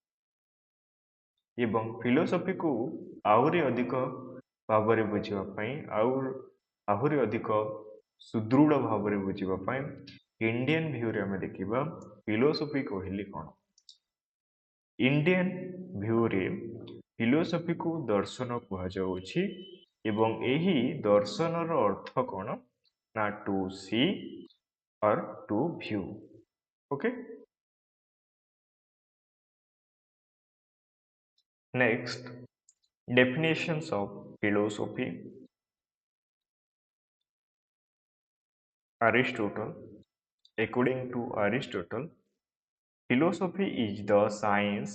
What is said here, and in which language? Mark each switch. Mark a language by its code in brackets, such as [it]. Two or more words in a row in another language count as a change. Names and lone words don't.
[or] ଏବଂ ଫିଲୋସଫିକୁ ଆହୁରି ଅଧିକ ଭାବରେ ବୁଝିବା ପାଇଁ ଆହୁରି ଅଧିକ ସୁଦୃଢ଼ ଭାବରେ ବୁଝିବା ପାଇଁ [en] Indian viewରେ [or] ଆମେ ଦେଖିବା ଫିଲୋସଫି କହିଲେ କ'ଣ। [en] Indian viewରେ [or] ଫିଲୋସଫିକୁ ଦର୍ଶନ କୁହାଯାଉଛି ଏବଂ ଏହି ଦର୍ଶନର ଅର୍ଥ କ'ଣ ନା [en] to see or to view. ଓକେ नेक्स्ट definitions of philosophy. Aristotle. According to Aristotle, philosophy is the science.